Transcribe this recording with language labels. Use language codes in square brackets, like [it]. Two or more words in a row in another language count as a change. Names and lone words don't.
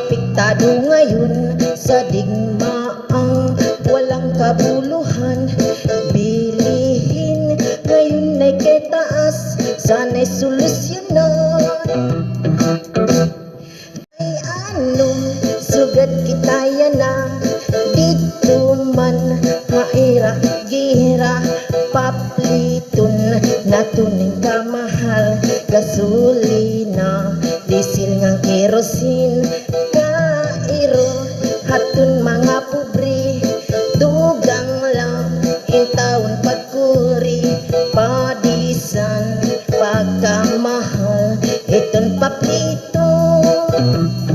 [tl] apektado ngayon sa digmaang walang kabuluhan. Bilihin ngayon ay kay taas, sana'y solusyonan. [war] Ay anong sugat kitaya na dito man maira gira papliton na tuning kamahal gasolina diesel ngang kerosin kairo hatun mga pobre dugang lang intawon pagkuri padisan pagkamahal iton papliton.